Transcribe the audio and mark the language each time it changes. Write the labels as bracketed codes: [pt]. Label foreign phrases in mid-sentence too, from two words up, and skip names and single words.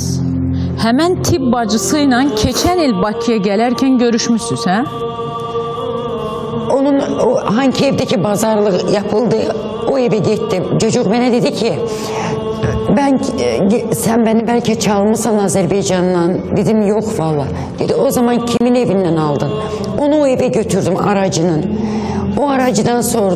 [az] Həmən tibb bacısı ilə keçən il Bakıya gələrkən görüşmüşsünüz, hə? [tr] Onun hangi evdeki pazarlık yapıldı, o eve gittim. Çocuk bana dedi ki, sen beni belki çalmışsan Azerbaycan'dan. Dedim yok valla. Dedi o zaman kimin evinden aldın? Onu o eve götürdüm, aracının. O aracıdan sordu.